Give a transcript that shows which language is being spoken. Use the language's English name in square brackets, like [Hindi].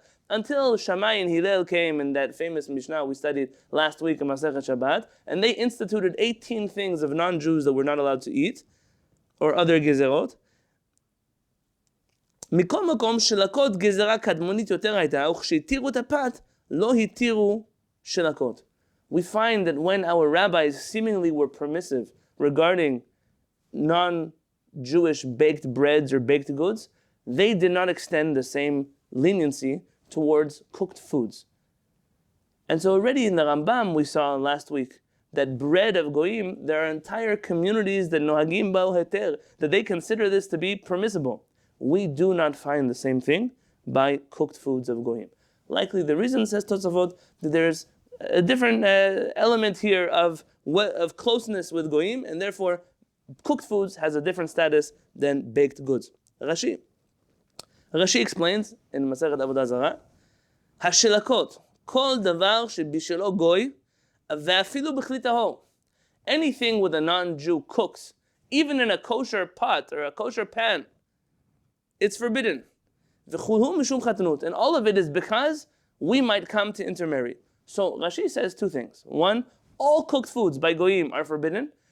[English] Until Shammai and Hillel came in that famous Mishnah we studied last week in Masechet Shabbat, and they instituted 18 things of non-Jews that we're not allowed to eat, or other gezerot. [Hebrew] מכל מקום שלקות גזרה קדמונית יותר הייתה, וכשהתירו את הפת, לא התירו שלקות. [English] We find that when our rabbis seemingly were permissive regarding non-Jewish baked breads or baked goods, they did not extend the same leniency towards cooked foods. And so already in the Rambam we saw last week that bread of goyim, there are entire communities that [Hebrew] nohagim ba'u heter, [English] that they consider this to be permissible. We do not find the same thing by cooked foods of goyim. Likely the reason, says Tosafot, that there's a different element here of closeness with goyim, and therefore cooked foods has a different status than baked goods. Rashi explains in Masechet Avodah Zarah, [Hebrew] השלקות, כל דבר שבשלו גוי, ואפילו בכלי טהור. [English] Anything with a non-Jew cooks, even in a kosher pot or a kosher pan, it's forbidden. [Hebrew] וכולו משום חתנות. [English] And all of it is because we might come to intermarry. So Rashi says two things. One, all cooked foods by goyim are forbidden.